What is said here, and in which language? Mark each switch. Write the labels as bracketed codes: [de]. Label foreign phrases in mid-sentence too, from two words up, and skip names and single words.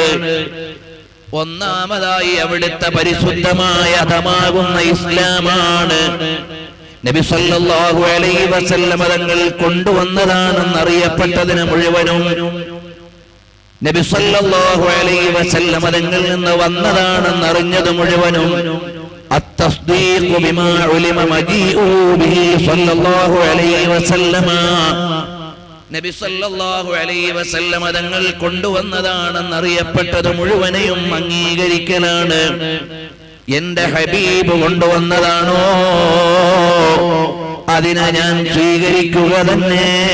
[ml] ഒന്നാമതായി അവിടുത്തെ പരിശുദ്ധമായ മതമാകുന്ന ഇസ്ലാമാണ്. നബി [ar] صلى الله عليه وسلم [ml] തങ്ങൾ കൊണ്ടുവന്നതാണെന്നറിയപ്പെട്ടതിന് മുഴുവനും നബി [ar] صلى الله عليه وسلم [ml] തങ്ങളിൽ നിന്ന് വന്നതാണെന്നറിഞ്ഞത് മുഴുവനും [ar] التصديق بما علم مجيئه به صلى الله عليه وسلم. [ml] നബി [ar] صلى الله عليه وسلم [ml] തങ്ങൾ കൊണ്ടുവന്നതാണെന്നറിയപ്പെട്ടത് മുഴുവനെയും അംഗീകരിക്കലാണ്. എന്റെ ഹബീബ് കൊണ്ടുവന്നതാണോ അതിനെ ഞാൻ സ്വീകരിക്കുക തന്നെ.